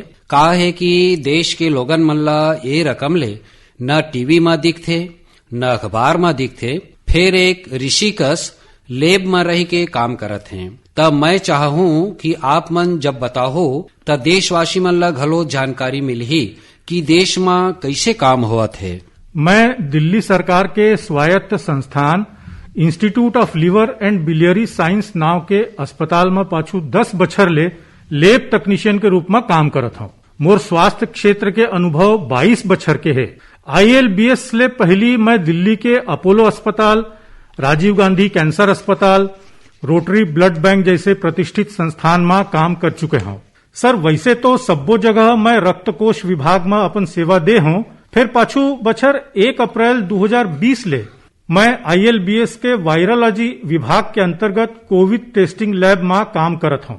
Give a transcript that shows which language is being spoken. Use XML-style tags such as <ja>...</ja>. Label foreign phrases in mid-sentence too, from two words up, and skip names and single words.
<hne>का है कि देश के लोगन मन ला ये रकम ले न टीवी में दिखथे न अखबार में दिखथे, फिर एक ऋषिकस लेब में रह के काम करत हैं। तब मैं चाहूं कि आप मन जब बताहो त देशवासी मन ला घलो जानकारी मिलही कि देश में कैसे काम होत है। मैं दिल्ली सरकार के स्वायत्त संस्थान इंस्टीट्यूट ऑफ लिवर एंड बिलियरी साइंस नाव के अस्पताल में पाछू 10 बछर ले</hne> <en>lab technician</en> <hne>के रूप में काम करत हूँ। मोर स्वास्थ्य क्षेत्र के अनुभव 22 बछर के है। ILBS ले पहली मैं दिल्ली के अपोलो अस्पताल, राजीव गांधी कैंसर अस्पताल, रोटरी ब्लड बैंक जैसे प्रतिष्ठित संस्थान में काम कर चुके हूँ। सर, वैसे तो सब्बो जगह मैं रक्त कोष विभाग में अपन सेवा दे हूँ। फिर पाछू बछर 1 अप्रैल 2020 ले मैं ILBS के वायरोलॉजी विभाग के अंतर्गत</hne> <en>covid testing lab</en> <hne>में काम करत हूँ।</hne>